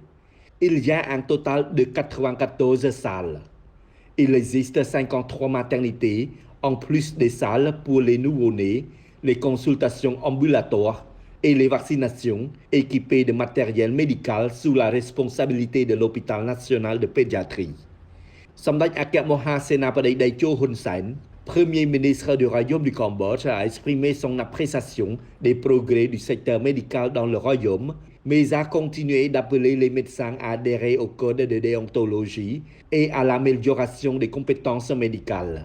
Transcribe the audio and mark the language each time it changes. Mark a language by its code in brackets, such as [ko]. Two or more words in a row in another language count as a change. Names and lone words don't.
[fr] Il y a un total de 94 salles. Il existe 53 maternités, en plus des salles pour les nouveau-nés, les consultations ambulatoires et les vaccinations équipées de matériel médical sous la responsabilité de l'hôpital national de pédiatrie. [km] សម្ដេចអគ្គមហាសេនាបតី Dai Cho Hun Sen, [fr] Premier ministre du Royaume du Cambodge, a exprimé son appréciation des progrès du secteur médical dans le royaume, mais a continué d'appeler les médecins à adhérer au code de déontologie et à l'amélioration des compétences médicales.